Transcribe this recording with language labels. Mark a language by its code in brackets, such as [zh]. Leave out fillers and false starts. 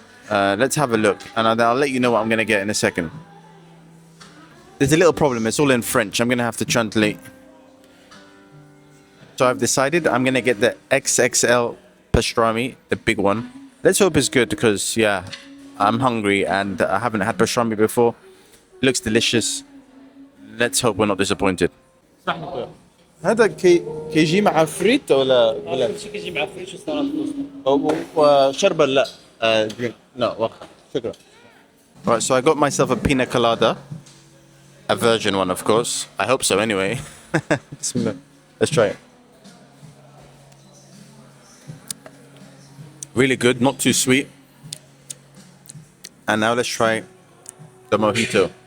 [en] Let's have a look, and I'll let you know what I'm gonna get in a second. There's a little problem. It's all in French. I'm gonna have to translate. So I've decided I'm gonna get the XXL pastrami, the big one. Let's hope it's good because yeah, I'm hungry and I haven't had pastrami before. Looks delicious. Let's hope we're not disappointed. [ar] هذا كيجي مع فريت ولا كل شيء كيجي مع فريت وشربة لا drink لا واخا شكرا. [en] Right, so I got myself a pina colada, a virgin one, of course. I hope so, anyway. Let's try it. Really good, not too sweet. And now let's try the mojito.